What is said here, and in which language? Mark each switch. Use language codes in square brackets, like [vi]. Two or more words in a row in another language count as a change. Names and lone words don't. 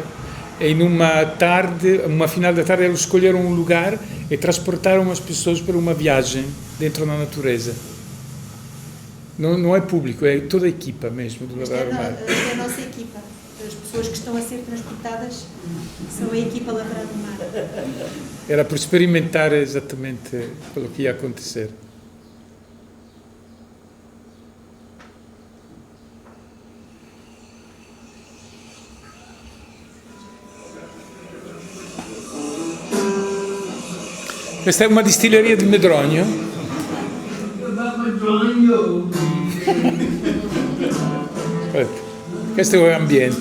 [pt] E numa tarde, uma final da tarde, eles escolheram um lugar e transportaram as pessoas para uma viagem dentro da natureza. Não é público, é toda a equipa mesmo do Lavrar o Mar. É a nossa equipa. As pessoas que estão a ser transportadas são a equipa Lavrar o Mar. Era para experimentar exatamente o que ia acontecer. [it] Questa è una distilleria di Medronho. Questo è l'ambiente.